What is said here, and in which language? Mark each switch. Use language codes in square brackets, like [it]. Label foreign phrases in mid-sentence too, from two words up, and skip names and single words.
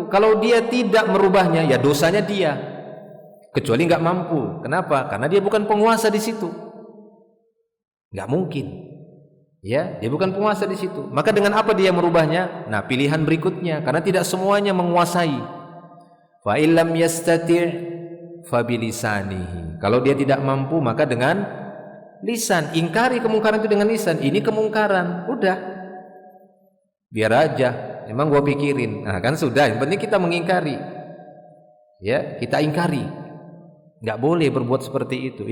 [id] Kalau dia tidak merubahnya, ya dosanya dia, kecuali nggak mampu. Kenapa? Karena dia bukan penguasa di situ, nggak mungkin. Ya, dia bukan penguasa di situ. Maka dengan apa dia merubahnya? Nah, pilihan berikutnya, karena tidak semuanya menguasai. [ar] فإن لم يستطع فبلسانه. [id] Kalau dia tidak mampu, maka dengan lisan. Ingkari kemungkaran itu dengan lisan. Ini kemungkaran, udah, biar aja, emang gua pikirin. Nah, kan sudah, yang penting kita mengingkari. Ya, kita ingkari. Enggak boleh berbuat seperti itu.